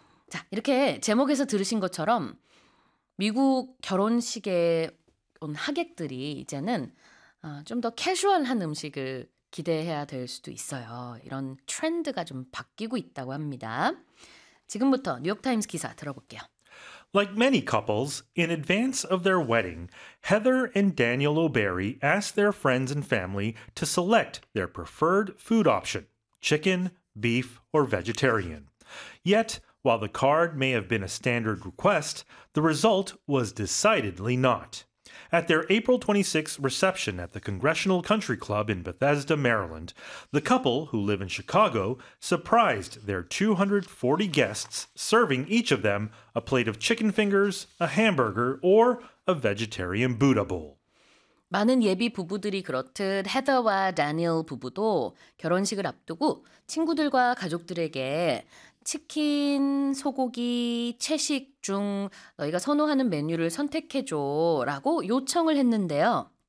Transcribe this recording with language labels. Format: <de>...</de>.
<ko>자, 이렇게 제목에서 들으신 것처럼 미국 결혼식에 온 하객들이 이제는 좀 더 캐주얼한 음식을 기대해야 될 수도 있어요. 이런 트렌드가 좀 바뀌고 있다고 합니다. 지금부터 뉴욕타임스 기사 들어볼게요.</ko> <en>Like many couples, in advance of their wedding, Heather and Daniel O'Berry asked their friends and family to select their preferred food option, chicken, beef, or vegetarian. Yet, while the card may have been a standard request, the result was decidedly not. At their April 26 reception at the Congressional Country Club in Bethesda, Maryland, the couple, who live in Chicago, surprised their 240 guests, serving each of them a plate of chicken fingers, a hamburger, or a vegetarian Buddha bowl.</en> <ko>많은 예비 부부들이 그렇듯 헤더와 다니엘 부부도 결혼식을 앞두고 친구들과 가족들에게 치킨, 소고기, 채식 중 너희가 선호하는 메뉴를 선택해줘 라고 요청을 했는데요.</ko>